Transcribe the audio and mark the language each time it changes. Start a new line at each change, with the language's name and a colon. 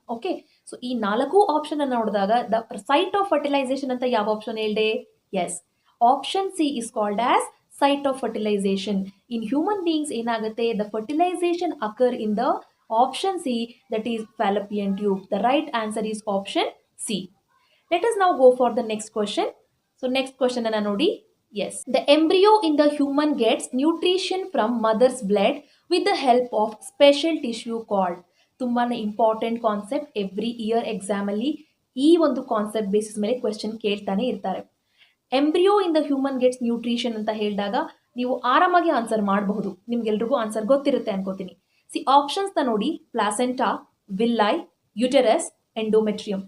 Kannada: Okay, so ಈ 4 option ಅನ್ನು ನೋಡಿದಾಗ ದ ಸೈಟ್ ಆಫ್ ಫರ್ಟಿಲೈಸೇಷನ್ ಅಂತ ಯಾವ ಆಪ್ಷನ್ ಹೇಳಿದೆ?
English: Yes, option C is called as site of fertilization. In human beings
Kannada: ಏನಾಗುತ್ತೆ?
English: The fertilization occur in the option C, that is fallopian tube. The right answer is option C. Let us now go for the next question. So next question
Kannada: ಅನ್ನ ನೋಡಿ.
English: Yes, the embryo in the human gets nutrition from mother's blood with the help of special tissue called.
Kannada: ತುಂಬಾನೇ important concept. Every year exam ಅಲ್ಲಿ ಈ ಒಂದು concept basis ಮೇಲೆ question ಕೇಳ್ತಾನೆ ಇರ್ತಾರೆ.
English: embryo in the human gets nutrition
Kannada: ಅಂತ ಹೇಳಿದಾಗ ನೀವು ಆರಾಮಾಗಿ ಆನ್ಸರ್ ಮಾಡಬಹುದು. ನಿಮ್ಗೆಲ್ರಿಗೂ ಆನ್ಸರ್ ಗೊತ್ತಿರುತ್ತೆ ಅನ್ಕೋತೀನಿ. ಆಪ್ಷನ್ಸ್ ನೋಡಿ, ಪ್ಲಾಸೆಂಟಾ, ವಿಲ್ಲೈ, ಯುಟೆರಸ್, ಎಂಡೋಮೆಟ್ರಿಯಂ.